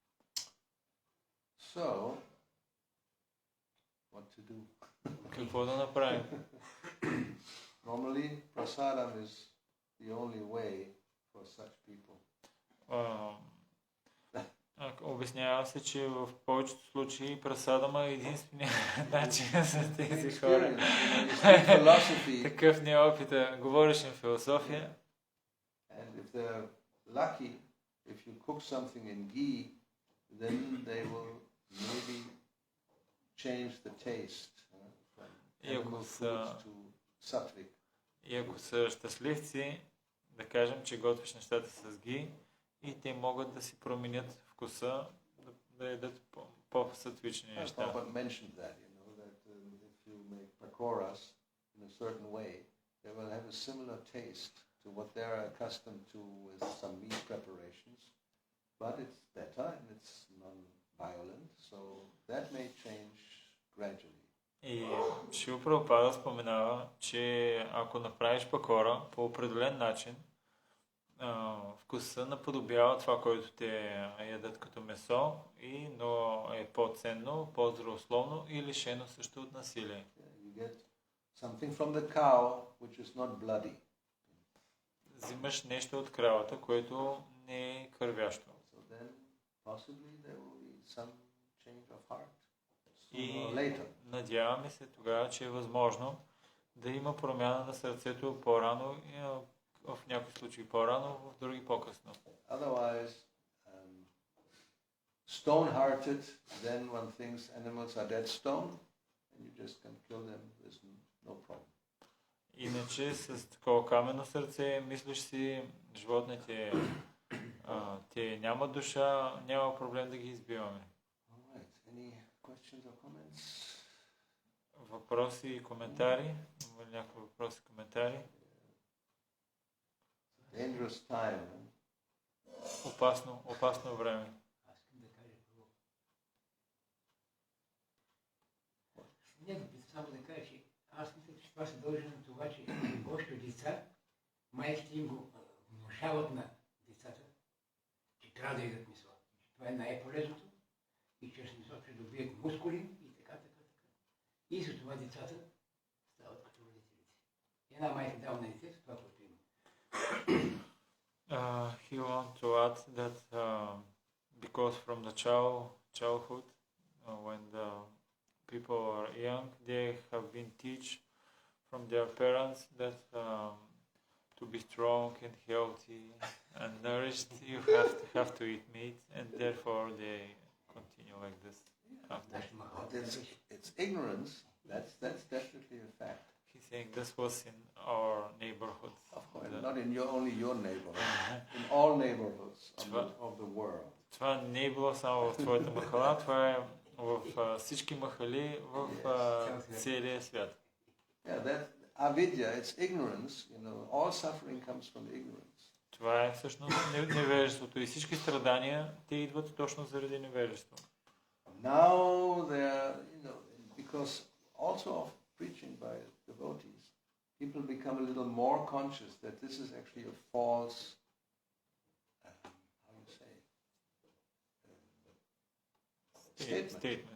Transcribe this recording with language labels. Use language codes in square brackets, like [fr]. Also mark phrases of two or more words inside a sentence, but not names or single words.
[en] So, what to do? [bg] Какво да направим? [en] Normally, prasadam is the only way for such people. [bg] Обяснява се, че в повечето случаи прасадама е единственият начин за тези хора. [en] Philosophy. [bg] Такъв не е опита. Говориш им философия. [en] And if they're lucky, if you cook something in ghee, then they will maybe change the taste from animal foods to sattvic. [bg] И ако са щастливци, да кажем, че готвиш нещата с ги, и те могат да си променят вкуса, да ядат по-сатвични неща. [en] Prabhupada mentioned that, that if you make pakoras in a certain way, they will have a similar taste to what they're accustomed to with some meat preparations, but it's better and it's non-violent, so that may change gradually. [bg] И Шрила Прабхупада споменава, че ако направиш пакора по определен начин, вкуса наподобява това, което те ядат като месо, но е по-ценно, по-здравословно и лишено също от насилие. [en] You get something from the cow which is not bloody. [bg] Взимаш нещо от кравата, което не е кървящо. [en] So then possibly there will be some change of heart [bg] И [en] sooner or later. [bg] надяваме се тогава, че е възможно да има промяна на сърцето по-рано, в някои случаи по-рано, в други по-късно. [en] Otherwise, stone-hearted, then one thinks animals are dead stone, and you just can kill them, there's no problem. [bg] Иначе с такова каменно сърце, мислиш си, животните, те нямат душа, няма проблем да ги избиваме. [en] Alright, any questions or comments? [bg] Въпроси и коментари? Има ли някакви въпроси и коментари? [en] Dangerous time. [bg] Опасно време. Аз искам да кажа първо. Нека само да кажа, че аз мисля, че това се дължи на това, че повечето деца, майките им го внушават на децата, че трябва да ядат месо. Това е най-полезното и чрез месо ще добият мускули и така. И за това децата стават като родителите. Една майка дава на детето това, което има. [en] He wants to add that because from the childhood, when the people are young, they have been taught from their parents that to be strong and healthy and nourished, you have to eat meat, and therefore they continue like this. It's ignorance. That's definitely a fact. He's saying this was in our neighborhood. Of course, not in only your neighborhood, in all neighborhoods of the world. [bg] Това не е било само в твоята махала, това е в всички махали в целия свят. [en] Yeah, that avidya, it's ignorance. All suffering comes from ignorance. [bg] Това е всъщност невежеството и всички страдания, те идват точно заради невежество. [en] Now they're, because also of preaching by devotees, people become a little more conscious that this is actually a false, how you say, statement.